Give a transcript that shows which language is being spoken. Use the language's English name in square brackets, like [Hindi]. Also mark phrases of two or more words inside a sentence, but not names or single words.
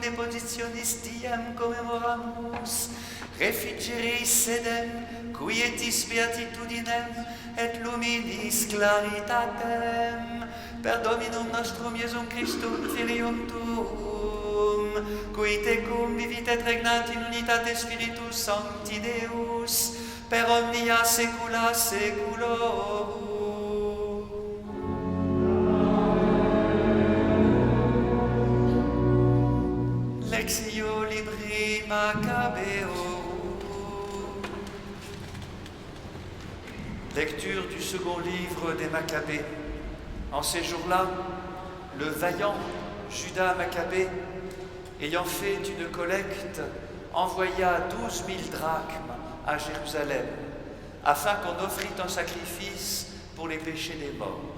[Latin] depositionis diem commemoramus, refigeris sedem, quietis beatitudinem et luminis claritatem, per Dominum nostrum Iesum Christum Filium Tuum, qui tecum vivit et regnat in unitate Spiritus Sancti Deus, per omnia saecula saeculorum. Lectio Libri Maccabeorum. [French] Lecture du second livre des Maccabées. En ces jours-là, le vaillant Judas Maccabée, ayant fait une collecte, envoya 12 000 drachmes à Jérusalem, afin qu'on offrît un sacrifice pour les péchés des morts.